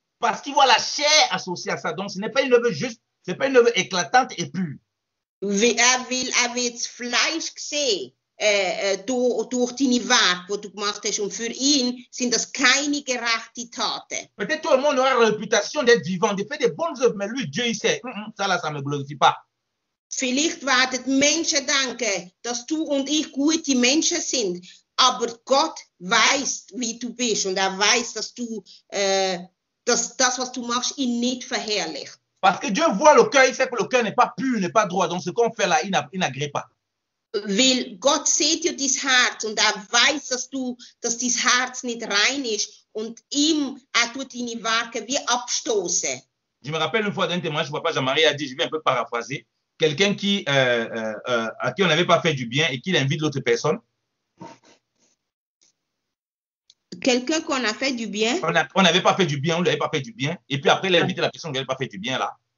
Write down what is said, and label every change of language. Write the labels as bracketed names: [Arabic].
[French] Parce qu'il voit la chair associée à ça. Donc, ce n'est pas une œuvre juste, ce n'est pas une œuvre éclatante et pure. [German] Er wird das Fleisch sehen durch deine Werke, die du gemacht hast. Und für ihn sind das keine gerechten Taten. [French] Peut-être tout le monde aura la réputation d'être vivant, de faire des bonnes œuvres, mais lui, Dieu, il sait, ça là, ça ne me glorifie pas. [German] Vielleicht werden Menschen denken, dass du und ich gute Menschen sind, aber Gott weiß, wie du bist und er weiß, dass du dass das, was du machst, ihn nicht verherrlicht. [French] Parce que Dieu voit le cœur, il sait que le cœur n'est pas pur, n'est pas droit. Donc ce qu'on fait là, il n'agrée pas. [German] Weil Gott sieht ja dein Herz und er weiß, dass dein Herz nicht rein ist und er tut deine Werke wie abstoßen. [French] Je me rappelle une fois d'un témoignage, papa Jean-Marie a dit, je vais un peu paraphraser, quelqu'un à qui on n'avait pas fait du bien et qui invite l'autre personne. Quelqu'un qu'on a fait du bien. On n'avait pas fait du bien, on ne lui avait pas fait du bien. Et puis après, il a invité la personne qui n'avait pas fait du bien là.